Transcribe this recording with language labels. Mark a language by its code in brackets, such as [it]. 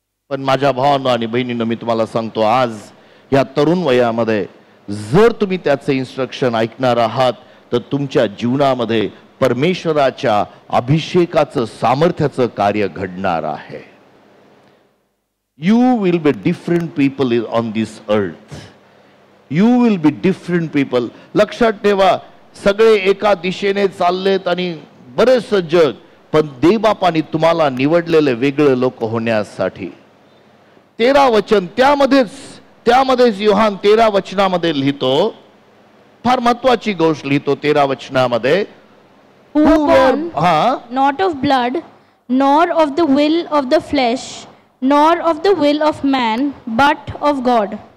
[mr] पण माझ्या भावांनो आणि बहिणींनो, मी तुम्हाला सांगतो, आज या तरुण वयामध्ये जर तुम्ही त्याचे इन्स्ट्रक्शन ऐकणार आहात तर तुमच्या जीवनामध्ये परमेश्वराच्या अभिषेकाचं सामर्थ्याचं कार्य घडणार आहे. [en] You will be different people on this earth. You will be different people. [mr] लक्षात ठेवा, सगळे एका दिशेने चाललेत आणि बरेच जग, पण देवबापाने तुम्हाला निवडलेले वेगळे लोक होण्यासाठी. 13 वचन त्यामध्येच योहान 13 वचनामध्ये लिहितो, फार महत्वाची गोष्ट लिहितो 13 वचनामध्ये. [en] Who were born not of blood, nor of the will of the flesh, nor of the will of man, but of God.